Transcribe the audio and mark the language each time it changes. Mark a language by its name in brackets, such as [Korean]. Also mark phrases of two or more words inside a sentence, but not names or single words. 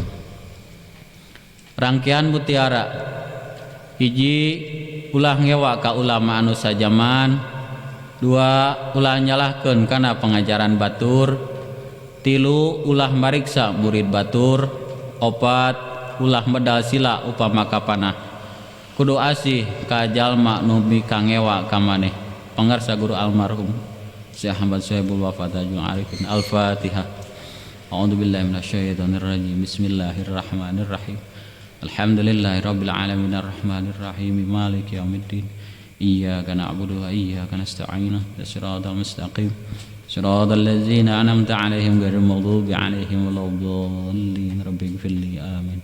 [Sundanese] Rangkean mutiara hiji ulah ngewa ka ulama anu sajaman, dua ulah nyalahkeun kana pengajaran batur, tilu ulah mariksa murid batur, opat ulah medal sila upama kapanah, kudu asih ka jalma nu mikangewa ka maneh. Pangarsa guru almarhum Syekh Ahmad Sahibul Wafa Tajul Arifin. [Arabic] Al-Fatihah. أعوذ بالله من الشيطان الرجيم. Bismillahirrahmanirrahim. الحمد لله رب العالمين الرحمن الرحيم مالك يوم الدين إياك نعبد وإياك نستعين الصراط المستقيم صراط الذين أنعمت عليهم غير المغضوب عليهم ولا الضالين رب اغفر لي آمين.